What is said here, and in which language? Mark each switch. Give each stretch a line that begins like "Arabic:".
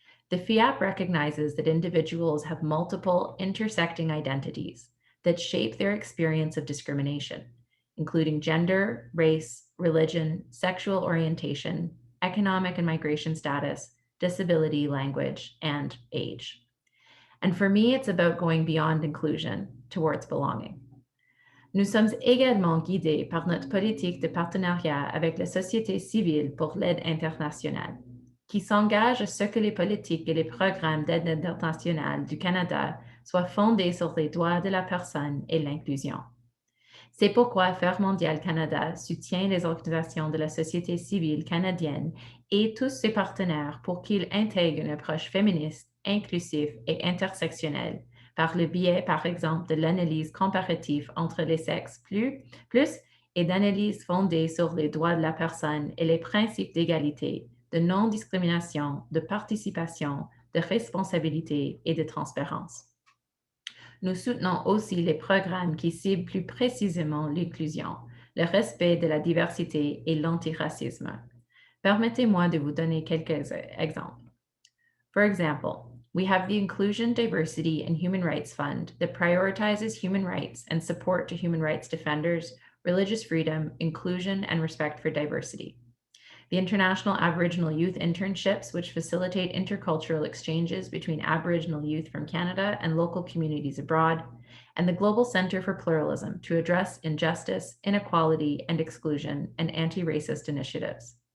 English: The fière recognizes that individuals have multiple intersecting identities that shape their experience of discrimination, including gender, race, religion, sexual orientation, economic and migration status, disability, language, and age. And for me, it's about going beyond inclusion towards belonging.
French: Nous sommes également guidés par notre politique de partenariat avec la société civile pour l'aide internationale, qui s'engage à ce que les politiques et les programmes d'aide internationale du Canada soient fondés sur les droits de la personne et l'inclusion. C'est pourquoi Affaires mondiales Canada soutient les organisations de la société civile canadienne et tous ses partenaires pour qu'ils intègrent une approche féministe, inclusive et intersectionnelle par le biais, par exemple, de l'analyse comparative entre les sexes plus et d'analyse fondée sur les droits de la personne et les principes d'égalité, de non-discrimination, de participation, de responsabilité et de transparence. Nous soutenons aussi les programmes qui ciblent plus précisément l'inclusion, le respect de la diversité et l'antiracisme. Permettez-moi de vous donner quelques exemples.
English: For example, we have the Inclusion, Diversity, and Human Rights Fund that prioritizes human rights and support to human rights defenders, religious freedom, inclusion, and respect for diversity. The International Aboriginal Youth Internships, which facilitate intercultural exchanges between Aboriginal youth from Canada and local communities abroad, and the Global Centre for Pluralism to address injustice, inequality, and exclusion, and anti-racist initiatives.